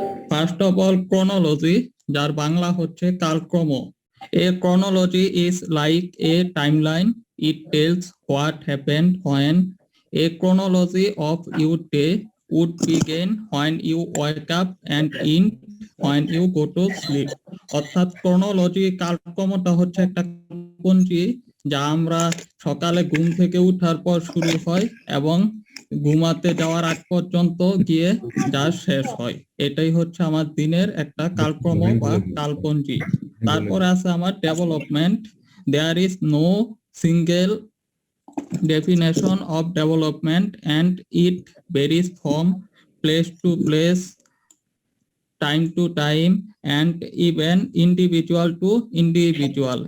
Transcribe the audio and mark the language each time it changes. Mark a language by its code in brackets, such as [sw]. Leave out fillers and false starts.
[en] First of all, chronology, [bn] যার বাংলা হচ্ছে কালক্রম. [en] A chronology is like a timeline. It tells what happened when. A chronology of your day would begin when you wake up and end when you go to sleep. [bn] অর্থাৎ chronology কালক্রমটা হচ্ছে একটা পঞ্জি যা আমরা সকালে ঘুম থেকে ওঠার পর শুরু হয় এবং ঘুমাতে যাওয়ার আগ পর্যন্ত গিয়ে যা শেষ হয়, এটাই হচ্ছে আমার দিনের একটা কালক্রম বা কালপঞ্জি। তারপরে আছে আমার development. [en] There is no single definition of development and it varies from place to place, time to time, and even individual to individual.